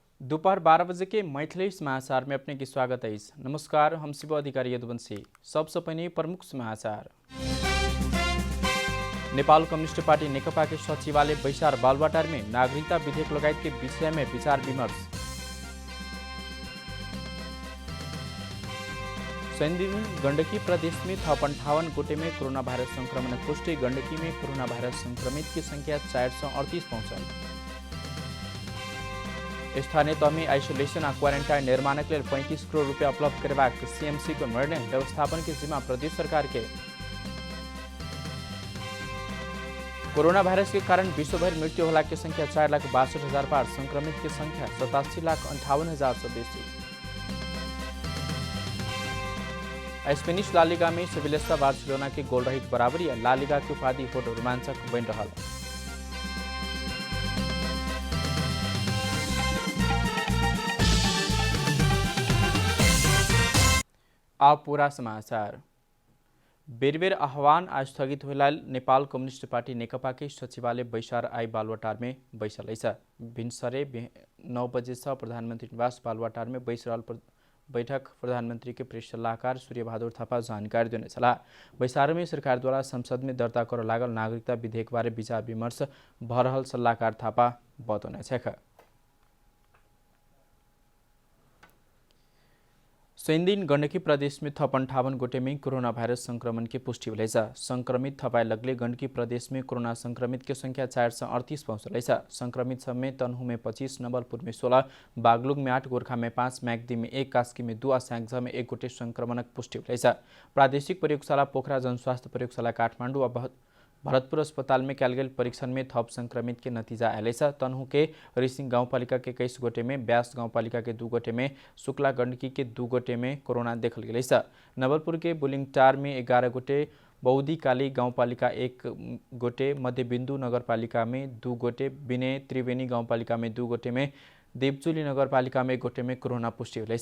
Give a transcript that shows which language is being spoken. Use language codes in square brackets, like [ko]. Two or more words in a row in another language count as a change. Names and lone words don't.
[mai] दोपहर 12 बजे के मैथिली समाचार में अपने की स्वागत है। नमस्कार, हम शिव अधिकारी यदुवंशी। सबसे पहले प्रमुख समाचार। नेपाल कम्युनिस्ट पार्टी नेकपा के सचिवालय बैसार बालुवाटार में नागरिकता विधेयक लगायत के विषय में विचार विमर्श। दिन गंडकी प्रदेश में थप 58 गोटे में कोरोना वायरस संक्रमण पुष्टि। गंडकी में कोरोना वायरस संक्रमित की संख्या 438 पहुंचल। स्थानीय तह में आइसोलेशन और क्वारेंटाइन निर्माण के लिए 35 करोड़ रुपया उपलब्ध करवाक सीएमसी को निर्णय। व्यवस्थापन की जिम्मा प्रदेश सरकार के। कोरोना वायरस के कारण विश्वभर मृत्यु होला की संख्या 4,62,000 पार। संक्रमित की संख्या 87,58,000 से बेसी। स्पेनिश लालिगा में सेविलिया बार्सिलोना की गोल रहित बराबरी। लालिगा की उपाधि हो रोमांचक बन रहा। अब पूरा समाचार। बेर आह्वान आज स्थगित होला नेपाल कम्युनिस्ट पार्टी नेकपा के सचिवालय बैसार आई बालुवाटार में बैसलैछ। भिनसरे 9 बजे से प्रधानमंत्री निवास बालुवाटार में बैसरल बैठक प्रधानमंत्री के प्रेस सलाहकार सूर्य बहादुर थापा जानकारी देने सलाह। बैसार में सरकार द्वारा संसद में दर्ता कर लागल नागरिकता विधेयक बारे विचार विमर्श भरहल सलाहकार थापा बतौने छेख। दिन गण्डकी प्रदेश में थप 58 गोटे में कोरोना वायरस संक्रमण की पुष्टि हुँदैछ। संक्रमित थपाई लगले गण्डकी प्रदेश में कोरोना संक्रमित की संख्या 438 पहुँचलैछ। संक्रमित सब में तनहु में 25, नवलपुर में 16, बागलुङ में 8, गोरखा में 5, म्याग्दी में 1, कास्की में 2 और स्याङ्जा में 1 गोटे संक्रमणक पुष्टि हुँदैछ। प्रादेशिक प्रयोगशाला पोखरा, जनस्वास्थ्य प्रयोगशाला काठमाडौँ और भरतपुर अस्पताल में कैल गेल परीक्षण में थप संक्रमित के नतीजा आएलेछ। तनहु के रिसिङ गाउँपालिका के 21 गोटे में, ब्यास गाउँपालिका के 2 गोटे में, शुक्ला गण्डकी के 2 गोटे में कोरोना देखल गेलैछ। नवलपुर के बुलिङटार में 11 गोटे, बौदी काली गाउँपालिका 1 गोटे, मध्यबिन्दु नगरपालिका में 2 गोटे, विनय त्रिवेणी गाउँपालिका में 2 गोटे में, देवचुली नगरपालिका में 1 गोटे में कोरोना पुष्टि हुँदैछ।